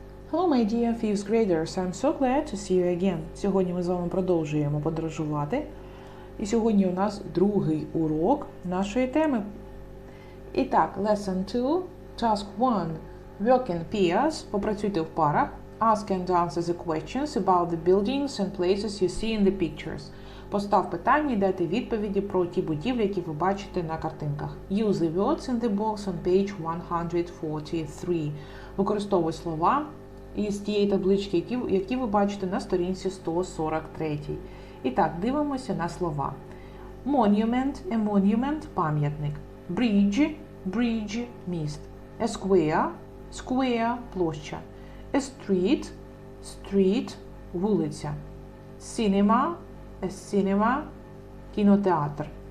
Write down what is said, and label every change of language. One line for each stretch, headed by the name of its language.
English: Hello, my dear fifth graders. I'm so glad to see you again.
Ukrainian: Сьогодні ми з вами продовжуємо подорожувати. І сьогодні у нас другий урок нашої теми. І так,
English: lesson 2, task 1. Work in pairs.
Ukrainian: Попрацюйте в парах.
English: Ask and answer the questions about the buildings and places you see in the pictures.
Ukrainian: Постав питання і дайте відповіді про ті будівлі, які ви бачите на картинках.
English: Use the words in the box on page 143.
Ukrainian: Використовуй слова із тієї таблички, які ви бачите на сторінці 143. І так, дивимося на слова.
English: Monument, a monument – пам'ятник. Bridge, bridge – міст. A square, square – площа. A street, street – вулиця. Cinema, a cinema – кінотеатр.